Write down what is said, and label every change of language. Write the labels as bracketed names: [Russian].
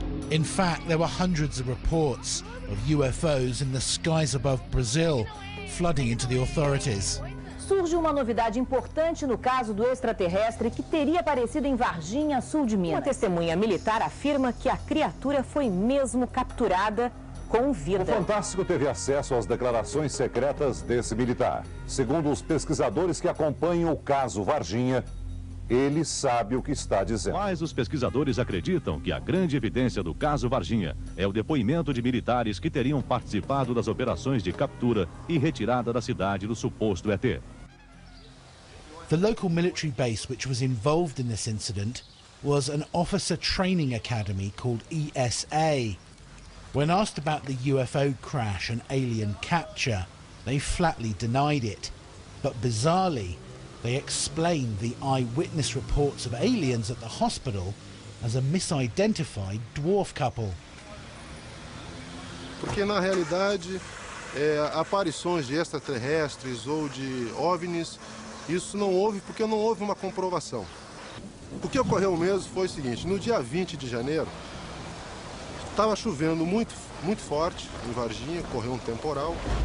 [English] In fact, there were hundreds of reports of UFOs in the skies above Brazil, flooding into the authorities. [Portuguese] Surge uma novidade importante no caso do extraterrestre que teria aparecido em Varginha, sul de Minas. Uma testemunha militar afirma que a criatura foi mesmo capturada com vida. O Fantástico teve acesso às declarações secretas desse militar. Segundo os pesquisadores que acompanham o caso Varginha, ele sabe o que está dizendo. Mas os pesquisadores acreditam que a grande evidência do caso Varginha é o depoimento de militares que teriam participado das operações de captura e retirada da cidade do suposto ET. [English] The local military base which was involved in this incident was an officer training academy called ESA. When asked about the UFO crash and alien capture, they flatly denied it. But bizarrely, they explained the eyewitness reports of aliens at the hospital as a misidentified dwarf couple. [Portuguese] Porque na realidade, aparições de extraterrestres ou de OVNIs, isso não houve porque não houve uma comprovação. O que ocorreu mesmo foi o seguinte: no dia 20 de janeiro, estava chovendo muito forte em Varginha, ocorreu um temporal.